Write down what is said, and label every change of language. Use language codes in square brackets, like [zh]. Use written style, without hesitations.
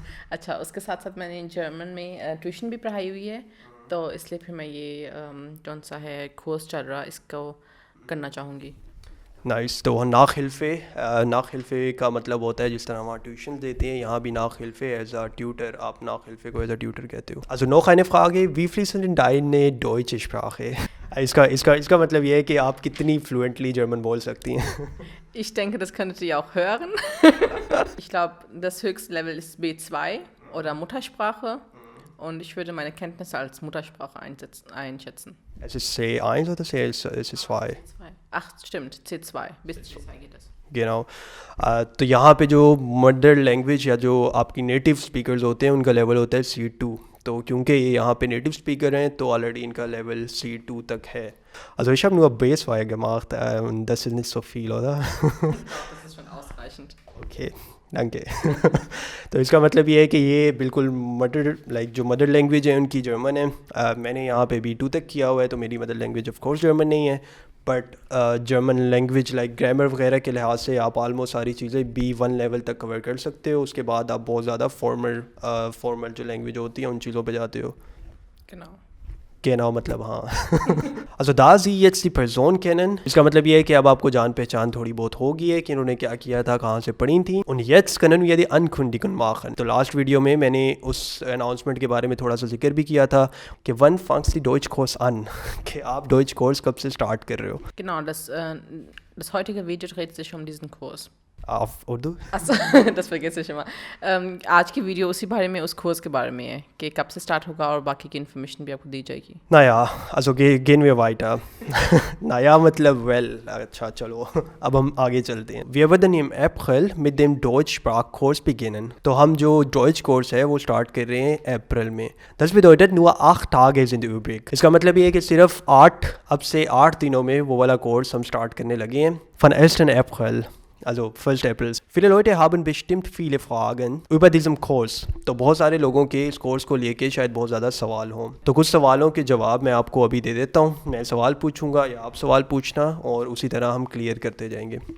[hi] अच्छा, उसके साथ साथ मैंने जर्मन में ट्यूशन भी पढ़ाई हुई है, तो इसलिए फिर मैं ये कौन सा है कोर्स चल रहा इसको करना चाहूँगी. [en] Nice. [hi] तो नाखिल्फ़े का मतलब होता है जिस तरह वहाँ ट्यूशन देते हैं, यहाँ भी नाखिल्फ़े एज अ ट्यूटर. आप नाखिल्फ़े को एज अ ट्यूटर कहते हो. [de] Also noch eine Frage, wie fließend in deine deutsche Sprache? [hi] इसका मतलब ये है कि आप कितनी फ्लुएंटली जर्मन बोल सकती हैं. [de] Ich denke, das könntet ihr auch hören. Ich glaube, das höchste Level ist B2 oder Muttersprache und ich würde meine Kenntnisse als Muttersprache einschätzen. Es ist C1 oder C2? Ach, stimmt, C2. Bis C2 geht es. genau. [hi] तो यहाँ पे जो mother language या जो आपकी native speakers होते हैं उनका लेवल होता है C2. तो क्योंकि ये यहाँ पे नेटिव स्पीकर हैं तो ऑलरेडी इनका लेवल C2 तक है. [de] Also ich habe nur B2 gemacht und das ist nicht so viel, oder? Das ist schon ausreichend. Okay, danke. [hi] तो इसका मतलब ये है कि ये बिल्कुल जो मदर लैंग्वेज है उनकी जर्मन है. मैंने यहाँ पे B2 तक किया हुआ है तो मेरी mother language of course German नहीं है. But German language like grammar वगैरह के लिहाज से आप आलमोस्ट सारी चीज़ें B1 लेवल तक कवर कर सकते हो. उसके बाद आप बहुत ज़्यादा फॉर्मल जो लैंग्वेज होती है उन चीज़ों पे जाते हो. Genau मतलब हाँ. [de] Also da Sie jetzt die Person kennen, [hi] इसका मतलब ये है कि अब आपको जान पहचान थोड़ी बहुत हो गई है कि इन्होंने क्या किया था, कहाँ से पढ़ी थी. [de] Und jetzt können wir die Ankündigung machen. [hi] तो लास्ट वीडियो में मैंने उस अनाउंसमेंट के बारे में थोड़ा सा जिक्र भी किया था कि [de] wann fangst die Deutschkurs an? [hi] कि आप डॉइच कोर्स कब से स्टार्ट कर रहे हो. [de] Genau, das heutige Video dreht sich um diesen Kurs. Auf Urdu? अच्छा, das vergesse ich immer. [hi] आज की वीडियो उसी बारे में, उस कोर्स के बारे में है कि कब से स्टार्ट होगा और बाकी की इन्फॉर्मेशन भी आपको दी जाएगी. [de] Naja, also gehen wir weiter. [hi] Naja, मतलब well, अच्छा चलो अब हम आगे चलते हैं. [de] Wir werden im April mit dem Deutschsprachkurs beginnen. [hi] तो हम जो डॉइच कोर्स है वो स्टार्ट कर रहे हैं अप्रैल में. [de] Das bedeutet nur 8 Tage sind übrig. [hi] इसका मतलब ये है कि सिर्फ 8 दिनों में वो वाला कोर्स हम स्टार्ट करने लगे हैं. [de] Von 1. April. Also 1. April. Viele Leute haben bestimmt viele Fragen über diesen Kurs. [hi] तो बहुत सारे लोगों के इस कोर्स को लेके शायद बहुत ज़्यादा सवाल हों. तो कुछ सवालों के जवाब मैं आपको अभी दे देता हूँ. मैं सवाल पूछूंगा या आप सवाल पूछना और उसी तरह हम क्लियर करते जाएंगे.